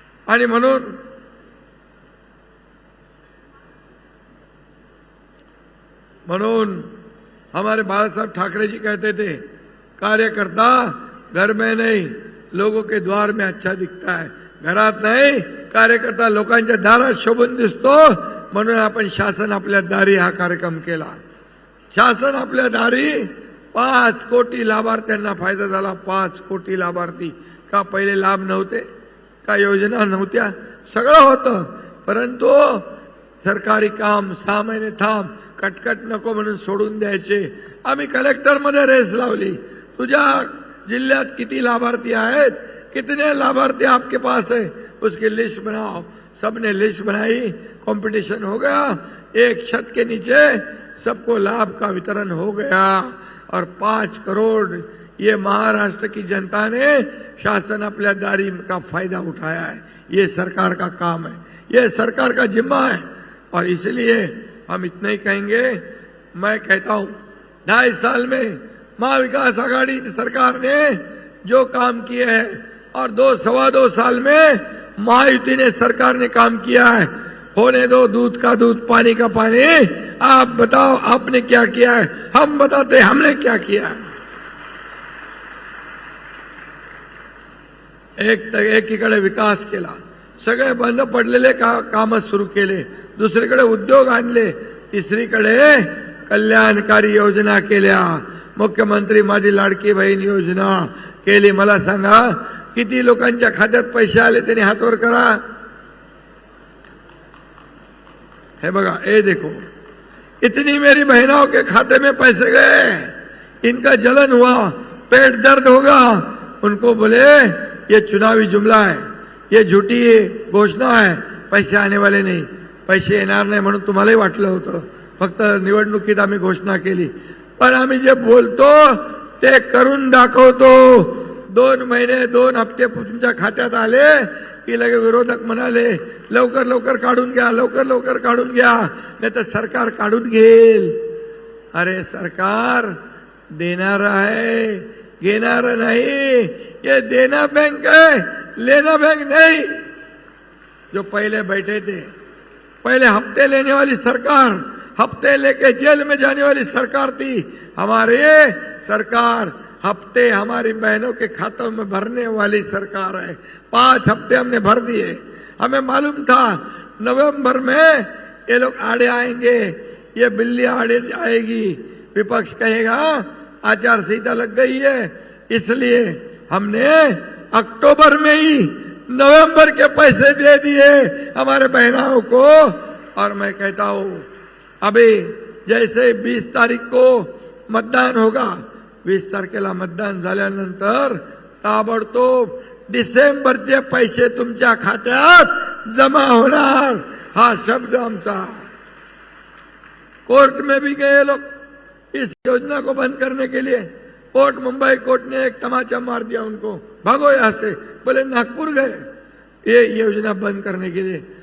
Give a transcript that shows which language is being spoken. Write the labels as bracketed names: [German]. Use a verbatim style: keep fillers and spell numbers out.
[Marathi] आणि म्हणून म्हणून [Hindi] हमारे बाळासाहेब ठाकरे जी कहते थे, कार्यकर्ता घर में नहीं लोगों के द्वार में अच्छा दिखता है. [Marathi] घरात नाही कार्यकर्ता लोकांच्या दारात शोभून दिसतो. म्हणून आपण शासन आपल्या दारी हा कार्यक्रम केला. शासन आपल्या दारी, पाच कोटी लाभार्थ्यांना फायदा झाला. पाच कोटी लाभार्थी. का पहिले लाभ नव्हते का? योजना नव्हत्या? सगळं होतं, परंतु सरकारी काम सहा महिने थांब, कटकट नको म्हणून सोडून द्यायचे. आम्ही कलेक्टरमध्ये रेस लावली, तुझ्या जिल्ह्यात किती लाभार्थी आहेत, [Hindi] कितने लाभार्थी आपके पास है, उसकी लिस्ट बनाओ. सबने लिस्ट बनाई, कंपटीशन हो गया. एक छत के नीचे सबको लाभ का वितरण हो गया. और पाँच करोड़ ये महाराष्ट्र की जनता ने शासन अपने दारी का फायदा उठाया है. ये सरकार का काम है, ये सरकार का जिम्मा है. और इसलिए हम इतना ही कहेंगे. मैं कहता हूँ ढाई साल में महाविकास आघाड़ी सरकार ने जो काम किए हैं और दो सवा दो साल में महायुति ने सरकार ने काम किया है. होने दो दूध का दूध पानी का पानी. आप बताओ आपने क्या किया है, हम बताते हमने क्या किया है. [Marathi] एक एकीकडे विकास केला, सगळे बंद पडलेले का, काम सुरू केले. दुसरीकडे उद्योग आणले. तिसरीकडे कल्याणकारी योजना केल्या. मुख्यमंत्री माझी लाडकी बहीण योजना केली. मला सांगा किती लोकांच्या खात्यात पैसे आले त्यांनी हातवर करा. हे बघा, [Hindi] हे देखो, इतनी मेरी बहनों के खाते में पैसे गए. इनका जलन हुआ, पेट दर्द होगा. उनको बोले ये चुनावी जुमला है, ये झूठी घोषणा है, पैसे आने वाले नाही, [Marathi] पैसे येणार नाही म्हणून तुम्हालाही वाटलं होतं. फक्त निवडणुकीत आम्ही घोषणा केली, पण आम्ही जे बोलतो ते करून दाखवतो. दोन महिने दोन हप्ते तुमच्या खात्यात आले की लगे विरोधक म्हणाले लवकर लवकर काढून घ्या, लवकर लवकर काढून घ्या, नाही तर सरकार काढून घेईल. अरे सरकार देणार आहे, घेणार नाही. [Hindi] ये देना बैंक है, लेना बैंक नहीं. जो पहले बैठे थे, पहले हफ्ते लेने वाली सरकार, हफ्ते लेके जेल में जाने वाली सरकार थी. हमारे सरकार हफ्ते हमारी बहनों के खातों में भरने वाली सरकार है. पांच हफ्ते हमने भर दिए. हमें मालूम था नवंबर में ये लोग आड़े आएंगे, ये बिल्ली आड़े आएगी. विपक्ष कहेगा आचार संहिता लग गई है. इसलिए हमने अक्टूबर में ही नवंबर के पैसे दे दिए हमारे बहनों को. और मैं कहता हूं अभी जैसे बीस तारीख को मतदान होगा, [Marathi] वीस तारखेला मतदान झाल्यानंतर ताबडतोब डिसेंबरचे पैसे तुमच्या खात्यात जमा होणार. हा शब्द आमचा. [Hindi] कोर्ट में भी गए लोग इस योजना को बंद करने के लिए. कोर्ट मुंबई कोर्ट ने एक तमाचा मार दिया उनको, भागो यहाँ से. बोले नागपुर गए ये योजना बंद करने के लिए.